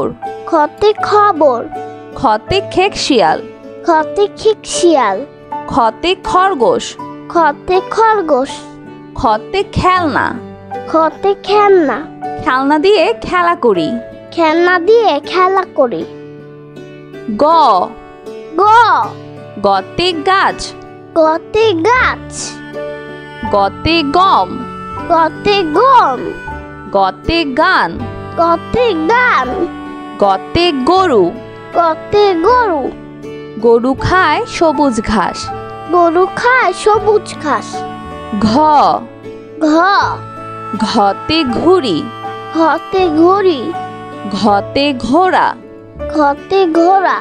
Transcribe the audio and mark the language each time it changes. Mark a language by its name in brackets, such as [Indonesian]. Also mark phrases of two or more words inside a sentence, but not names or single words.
[Bangla] খতে খবর, খতে খেকশিয়াল, খতে খিকশিয়াল, খতে খরগোশ, খতে খরগোশ, খতে খেলনা, খতে খেলনা, খেলনা দিয়ে খেলা করি। খেলনা দিয়ে খেলা করি। গ গ গতে গাছ, গতে গাছ, গতে গম, গতে গম, গতে গান, গতে গান, গতে গরু, গতে গরু, গরু খায় সবুজ ঘাস। গরু খায় সবুজ ঘাস। ঘ ঘ ঘতে ঘুড়ি, ঘতে ঘড়ি, ঘতে ঘোড়া, ঘতে ঘোড়া,